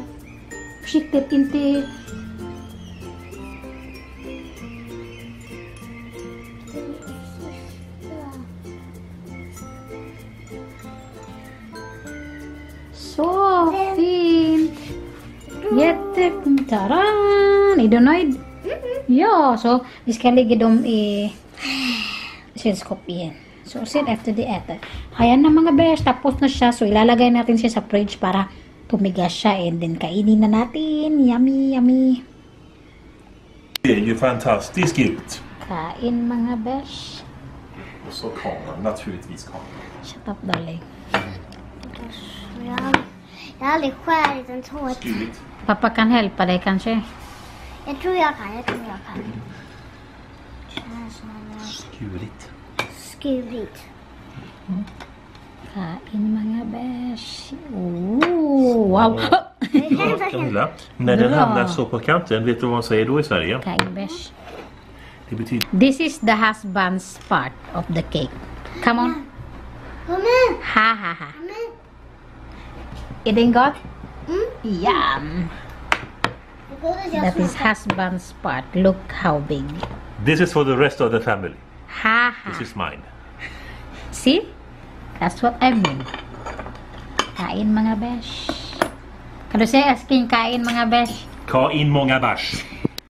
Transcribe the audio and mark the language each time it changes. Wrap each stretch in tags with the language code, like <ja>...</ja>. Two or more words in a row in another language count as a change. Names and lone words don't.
<sv>Försiktigt, inte... Så fint! Jättefint! Taran! Är du nöjd? Ja, så vi ska lägga dem i kylskåp igen. So, sen</sv> <en>after the</en> <sv>äter.</sv> <tl>Ayan na mga besh, tapos na siya. So, ilalagay natin siya sa fridge para tumigas siya.</tl> <en>And then,</en> <tl>kainin na natin.</tl> <en>Yummy, yummy.</en> <sv>Det är ju fantastiskt gott.</sv> <tl>Kain mga besh.</tl> <sv>Och så kameran, naturligtvis kameran.</sv> <en>Shut up, darling.</en> <sv>Jag har aldrig skärit en tårta. Skurit. Pappa kan hjälpa dig kanske. Jag tror jag kan. Skurit. Skurit.</sv> <tl>Kain mga besh.</tl> <en>Oh, wow!</en> <sv>Ja, Camilla, när den hamnar så på kanten, vet du vad man säger då i Sverige?</sv> <tl>Kain besh.</tl> <sv>Det betyder...</sv> <en>This is the husband's part of the cake. Come on.</en> <sv>Kom igen. Ha ha ha. Kom igen. Är den gott? Mm.</sv> <en>Yum. That is husband's part. Look how big. This is for the rest of the family. Ha ha. This is mine. See? That's what I mean.</en> <tl>Kain mga besh.</tl> <sv>Kan du säga asking</sv> <tl>kain mga besh?</tl> <sv>Ka in många bärs.</sv>